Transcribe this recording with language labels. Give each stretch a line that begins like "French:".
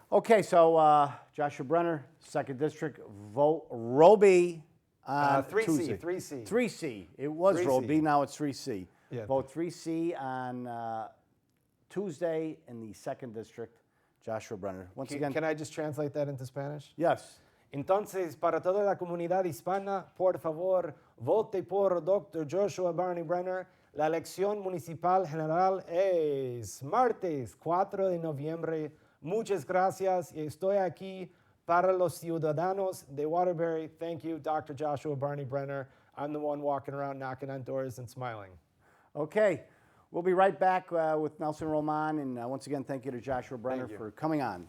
English: Okay, so Joshua Brenner, 2nd District, vote Roby on 3C, Tuesday. 3C. 3C. It was 3C. Roby, now it's 3C. Yeah. Vote 3C on Tuesday in the 2nd District. Joshua Brenner. Once again. Can I just translate that into Spanish? Yes.
Spanish: Entonces, para toda la comunidad hispana, por favor, vote por Dr. Joshua Barney Brenner. La elección municipal general es martes 4 de noviembre. Muchas gracias y estoy aquí para los ciudadanos de Waterbury.
English: Thank you, Dr. Joshua Barney Brenner. I'm the one walking around knocking on doors and smiling. Okay. We'll be right back with Nelson Roman. And once again, thank you to Joshua Brenner for coming on.